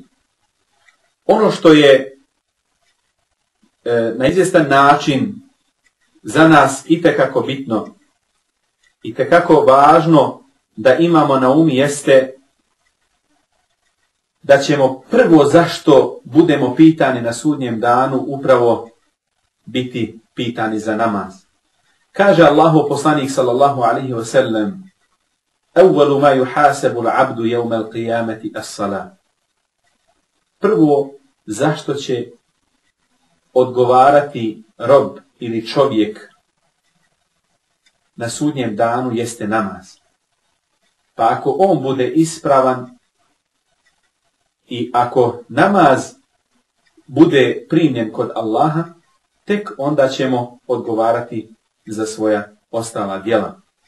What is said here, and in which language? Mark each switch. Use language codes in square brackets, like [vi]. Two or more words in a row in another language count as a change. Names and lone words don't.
[bs] Ono što je na izvjestan način za nas itekako bitno, itekako važno da imamo na umu jeste da ćemo prvo zašto budemo pitani na sudnjem danu upravo biti pitani za namaz. Kaže Allahu poslanik [ar] صلى الله عليه وسلم: "أول ما يحاسب العبد يوم القيامة الصلاة." [bs] Prvo zašto će odgovarati rob ili čovjek na sudnjem danu jeste namaz. Pa ako on bude ispravan i ako namaz bude primljen kod Allaha, tek onda ćemo odgovarati za svoja ostala djela.